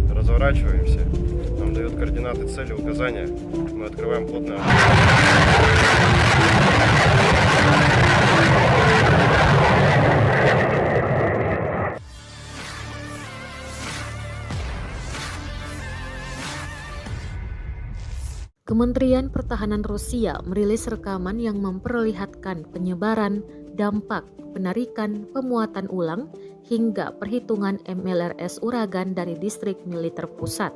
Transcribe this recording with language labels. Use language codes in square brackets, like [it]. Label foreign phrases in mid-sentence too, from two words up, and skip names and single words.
[ru] разворачиваемся, нам дают координаты цели, указания, мы открываем плотный огонь. [id] Kementerian Pertahanan Rusia merilis rekaman yang memperlihatkan penyebaran, dampak, penarikan, pemuatan ulang, hingga perhitungan MLRS Uragan dari distrik militer pusat.